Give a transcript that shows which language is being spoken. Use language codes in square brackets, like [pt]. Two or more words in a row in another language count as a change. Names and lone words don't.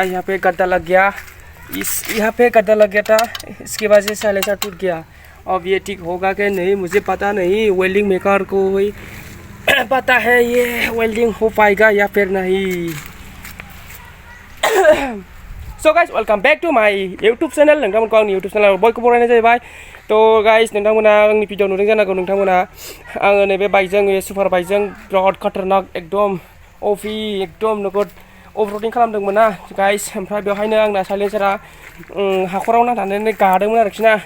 [hi] यहाँ पे गड्ढा लग गया, यहाँ पे गड्ढा लग गया था, इसकी वजह से साइलेंसर टूट गया। अब ये ठीक होगा कि नहीं मुझे पता नहीं, वेल्डिंग मेकर को ही पता है ये वेल्डिंग हो पाएगा या फिर नहीं। [en] So guys welcome back to my YouTube channel. [brx] नोंथांमोनखौ आंनि [en] YouTube channel [brx] बयखौबो बरायनाय जाहैबाय। तो गाइस नोंथांमोना आंनि भिडिअ नुदों जानांगौ। नोंथांमोना आङो नैबे बाइकजों सुपार बाइकजों बिराद [hi] खतरनाक एकदम [brx] अफि एकदम नोगोद अफरडिं खालामदोंमोन ना गाइस। ओमफ्राय बेवहायनो आंना साइलेन्सारा हाखराव नांथानानै गादोंमोन आरोखि ना।